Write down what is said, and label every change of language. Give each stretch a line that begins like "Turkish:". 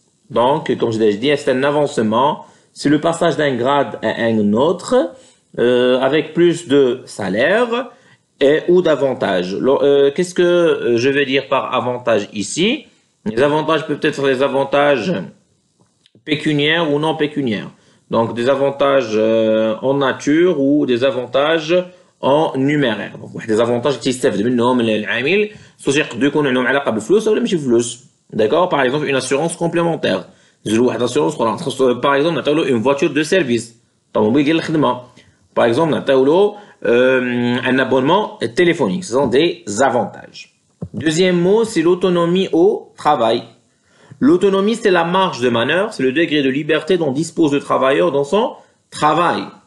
French: Donc, comme je l'ai dit, c'est un avancement. C'est le passage d'un grade à un autre, avec plus de salaire ou d'avantages. Qu'est-ce que je veux dire par avantage ici? Les avantages peuvent être les avantages pécuniaires ou non pécuniaires. Donc, des avantages en nature ou des avantages en numéraire. Donc, des avantages qui
Arabic: يستفيد منهم العامل سواء يقدروا يكون عندهم علاقة بفلوس ولا ماشي بفلوس.
French: D'accord? Par exemple, une assurance complémentaire. Par exemple, une voiture de service. Par exemple, un abonnement téléphonique. Ce sont des avantages. Deuxième mot, c'est l'autonomie au travail. L'autonomie, c'est la marge de manœuvre, c'est le degré de liberté dont dispose le travailleur dans son travail.